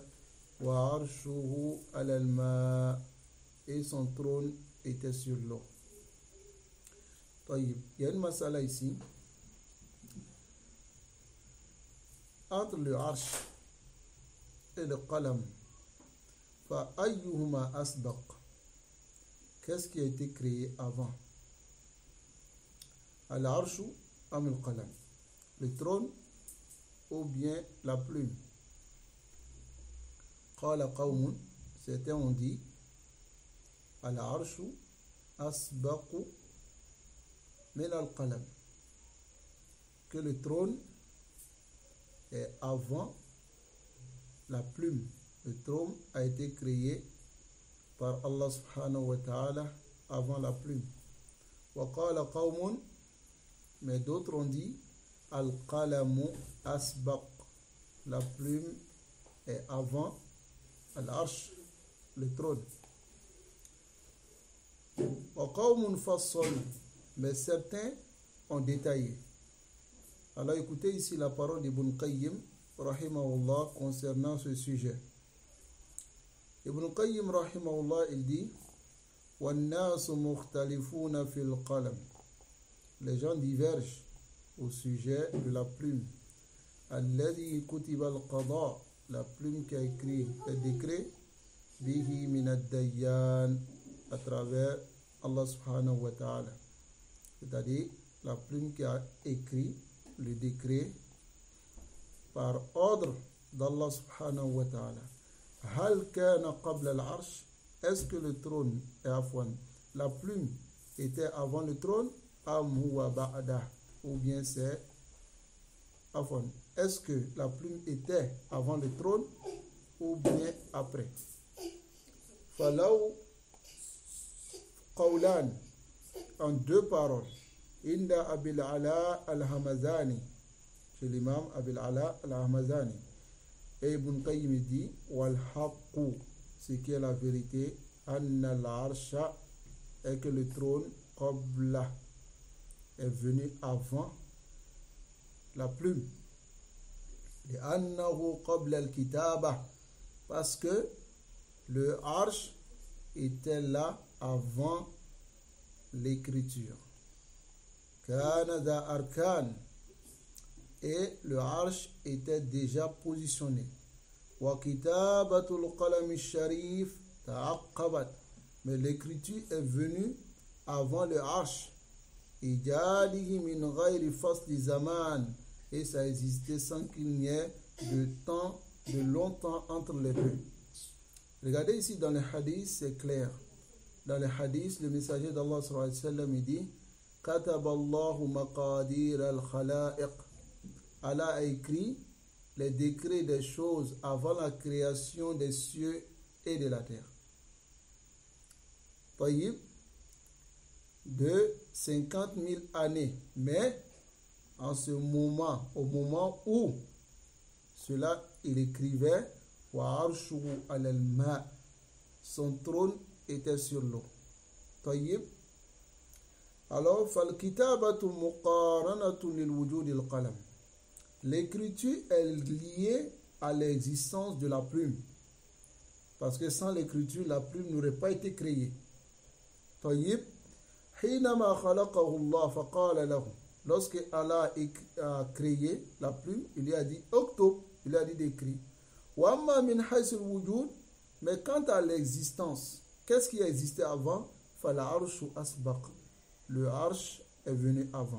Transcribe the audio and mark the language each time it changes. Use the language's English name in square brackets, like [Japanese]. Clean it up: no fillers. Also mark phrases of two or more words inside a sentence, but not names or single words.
[Arabic] وعرشه على الماء, [French] et son trône était sur l'eau. Il y a une masala ici. Entre le arsh et le qalam, [Arabic] فأيهما أسبق, [French] qu'est-ce qui a été créé avant? [Arabic] العرش أم القلم, [French] le trône ou bien la plume? [Arabic] قال قوم, [French] certains ont dit [Arabic] العرش أسبق من القلم, [French] que le trône est avant la plume. Le trône a été créé par Allah [Arabic] سبحانه وتعالى [French] avant la plume. [Arabic] وقال قوم, [French] mais d'autres ont dit [Arabic] القلم أسبق, [French] la plume est avant al-arsh, le trône. [Arabic] وقوم فصلوا, [French] mais certains ont détaillé. Alors écoutez ici la parole d'Ibn Qayyim rahimahullah concernant ce sujet. [Arabic] Ibn Qayyim rahimahullah, [French] il dit [Arabic] وَالنَّاسُ مُخْتَلِفُونَ فِي الْقَلَمِ, [French] les gens divergent au sujet de la plume. [Arabic] الَّذِي كُتِبَ الْقَضَاء, [French] la plume qui a écrit les décrets, [Arabic] بِهِ مِنَ الدَّيَّانِ, [French] à travers Allah [Arabic] سبحانه وتعالى, [French] c'est-à-dire la plume qui a écrit le décret par ordre d'Allah [Arabic] سبحانه وتعالى. هل كان قبل العرش, [French] est-ce que le trône est afwan, la plume était avant le trône, [Arabic] أم هو بعد, [French] ou bien c'est afwan, est-ce que la plume était avant le trône ou bien après? [Arabic] فلو قولان, [French] en deux paroles, [Arabic] inda Abil Ala al-Hamazani, [French] chez l'imam Abil Ala al-Hamazani. Et Ibn Qayyim dit [Arabic] والحق, [French] ce qui est la vérité, [Arabic] أن العرش, [French] est que le trône qabla est venu avant la plume. [Arabic] Et أنه قبل الكتابة, [French] parce que le arsh était là avant l'écriture. [Arabic] كان ذا أركان, [French] et le arsh était déjà positionné. [Arabic] وكتابة القلم الشريف تعقبت, [French] mais l'écriture est venue avant le arsh. [Arabic] إيجاده من غير فصل زمان, [French] et ça existait sans qu'il n'y ait de temps, de longtemps entre les deux. Regardez ici dans les hadiths, c'est clair. Dans les hadiths, le messager d'Allah [Arabic] صلى الله عليه وسلم, [French] il dit [Arabic] كتب الله مقادير الخلائق, [French] Allah a écrit les décrets des choses avant la création des cieux et de la terre. Taïb, de 50 000 années. Mais en ce moment, au moment où cela, il écrivait [Arabic] وعرشه على الماء, [French] son trône était sur l'eau. Taïb. Alors, [Arabic] فالكتابة مقارنة لوجود القلم. [French] L'écriture est liée à l'existence de la plume. Parce que sans l'écriture, la plume n'aurait pas été créée. [Arabic] طيب حينما خلقه الله فقال له. [French] Lorsque Allah a créé la plume, il lui a dit octobre, il lui a dit d'écrire. [Arabic] وأما من حيث الوجود, [French] mais quant à l'existence, qu'est-ce qui existait avant? [Arabic] فالعرش أسبق. [French] Le arsh est venu avant.